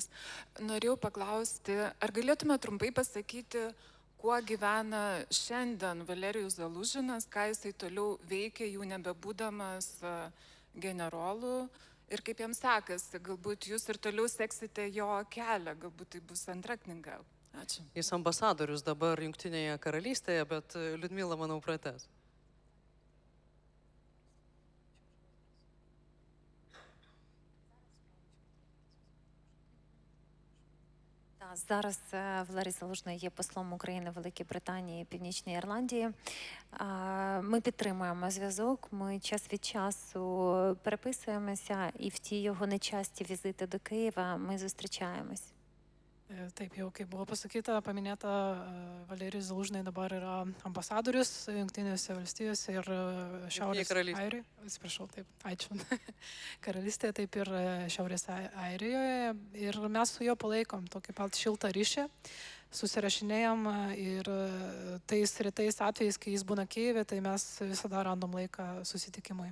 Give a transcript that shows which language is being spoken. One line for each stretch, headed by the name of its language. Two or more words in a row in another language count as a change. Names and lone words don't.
Lithuanian: Norėjau paklausti, ar galėtume trumpai pasakyti, kuo gyvena šiandien Valerijus Zalužinas, ką jisai toliau veikia, jau nebebūdamas generolu ir kaip jam sekasi. Galbūt jūs ir toliau seksite jo kelią, galbūt tai bus antra knyga. Ačiū. Jis ambasadorius dabar Jungtinėje karalystėje, bet Liudmila, manau, pratęs.
Ukrainian: Зараз Валерій Залужний є послом України в Великій Британії і Північній Ірландії. Ми підтримуємо зв'язок, ми час від часу переписуємося, і в ті його нечасті візити до Києва ми зустрічаємось.
Lithuanian: Taip, jau kaip buvo pasakyta, paminėta, Valerijus Zalužnai dabar yra ambasadorius Jungtinėse valstijose ir Šiaurės Airijoje. Atsiprašau, taip, ačiū. Karalystėje, taip ir Šiaurės Airijoje. Ir mes su juo palaikom tokį pat šiltą ryšį, susirašinėjom ir tais retais atvejais, kai jis būna Kijeve, tai mes visada random laiką susitikimui.